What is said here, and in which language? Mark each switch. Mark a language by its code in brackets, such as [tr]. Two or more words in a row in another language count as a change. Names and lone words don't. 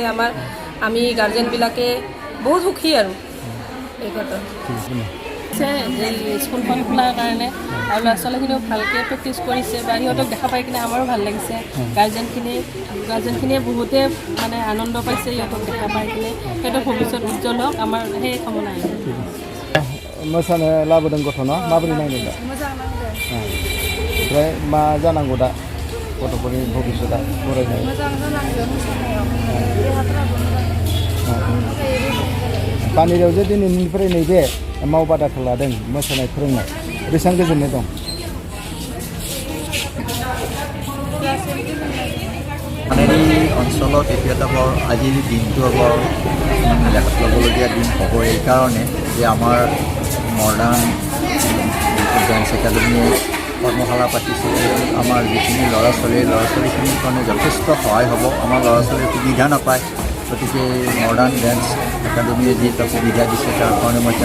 [as] আমি গাৰ্জেনবিলাকে বহুত সুখী আৰু এই কথা। লাগিছে এই স্কুলখন খোলাৰ কাৰণে আৰু ল'ৰা ছোৱালীখিনিও ভালকৈ প্ৰেক্টিছ কৰিছে বা সিহঁতক দেখা পাই কিনে আমাৰো ভাল লাগিছে গাৰ্জেনখিনিয়ে বহুতে মানে আনন্দ পাইছে সিহঁতক দেখা পাই কিনে সিহঁতৰ ভৱিষ্যত উজ্জ্বল হওক আমাৰ সেই কামনা [brx] मोसानो लाबोदों गथ'ना माबोरै नायदों दा ओमफ्राय मा जानांगौ दा गथ'फोरनि भबिष्यतआ फरायनाय पानेरियाव जे दिनैनिफ्राय नैबे मावबादाखौ लादों मोसानाय फोरोंनाय बेसेबां गोजोननाय दं [as] পানেৰী অঞ্চলত এইটো এটা বৰ আজিৰ দিনটো বৰ লেখত ল'বলগীয়া দিন হ'ব এইকাৰণে যে আমাৰ মডাৰ্ণ ডান্স একাডেমীয়ে কৰ্মশালা পাতিছে আমাৰ যিখিনি ল'ৰা ছোৱালীখিনিৰ কাৰণে যথেষ্ট সহায় হ'ব আমাৰ ল'ৰা ছোৱালীয়ে সুবিধা নাপায় গতিকে মডাৰ্ণ ডান্স একাডেমীয়ে যি এটা সুবিধা দিছে তাৰ কাৰণে মই